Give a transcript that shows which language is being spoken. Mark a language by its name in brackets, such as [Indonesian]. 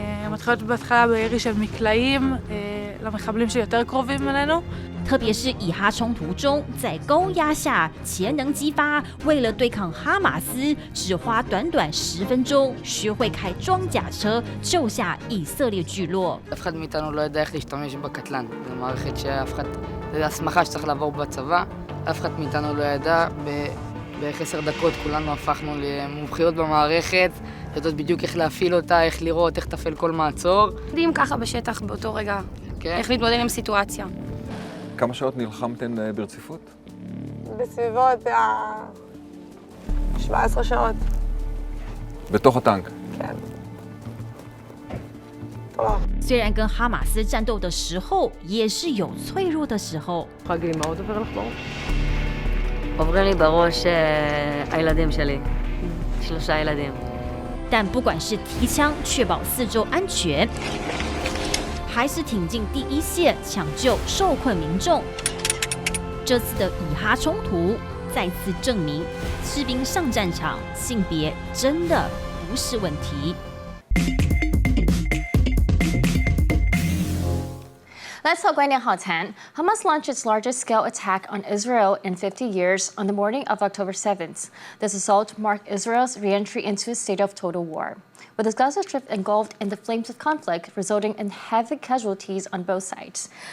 [Hebrew] מתחילות בהתחלה בירי של מקלעים למחבלים שיותר קרובים אלינו. [Chinese] 特别是以哈冲突中，在高压下潜能激发，为了对抗哈马斯，只花短短10分钟，学会开装甲车救下以色列聚落。 [Hebrew] אף אחד מאיתנו לא יודע איך להשתמש בקטלן. זו מערכת שאף אחד, זו הסמכה שצריך לעבור בצבא. אף אחד מאיתנו לא ידע. בערך 10 דקות כולנו הפכנו למומחיות במערכת. יודעות בדיוק איך להפעיל אותה, איך לראות, איך לתפעל כל מעצור. יודעים ככה בשטח באותו רגע, איך להתמודד עם סיטואציה. כמה שעות נלחמתן ברציפות? בסביבות 17 שעות. בתוך הטנק? כן. [Chinese] 虽然跟哈马斯战斗的时候，也是有脆弱的时候。 [Hebrew] יכולה להגיד לי מה עוד עובר לך בראש? עוברים לי בראש הילדים שלי. 3 ילדים. [Chinese] 但不管是提枪确保四周安全，还是挺进第一线抢救受困民众，这次的以哈冲突再次证明，士兵上战场，性别真的不是问题。 [English] Let's talk [Chinese] 观点好谈. [English] Hamas launched its largest scale attack on Israel in 50 years on the morning of October 7th. This assault marked Israel's re-entry into a state of total war, with the Gaza Strip engulfed in the flames of conflict, resulting in heavy casualties on both sides.